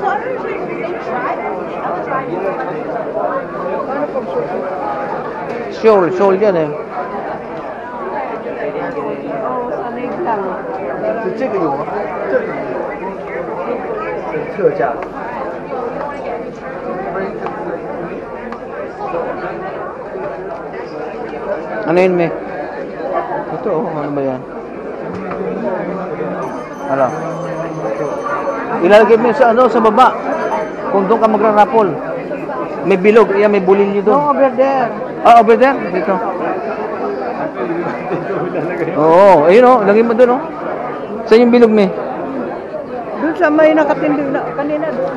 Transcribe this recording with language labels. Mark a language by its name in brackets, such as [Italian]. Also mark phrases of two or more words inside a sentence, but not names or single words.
[Filipino] Shoal yan eh. [Chinese] 这个有吗？这个特价。 [Filipino] Ano yun, me? Ito, oh, ano ba yan? Ano? Ilalagay mo yun sa, ano, sa baba. Kung doon ka magra-rapol. May bilog, yan, may bulilyo doon. [English] No, over there. Ah, over there? [Filipino] Dito. Oo, ayun oh, lagay mo doon oh. Saan yung bilog, me? Doon sa may nakatindig na kanina doon.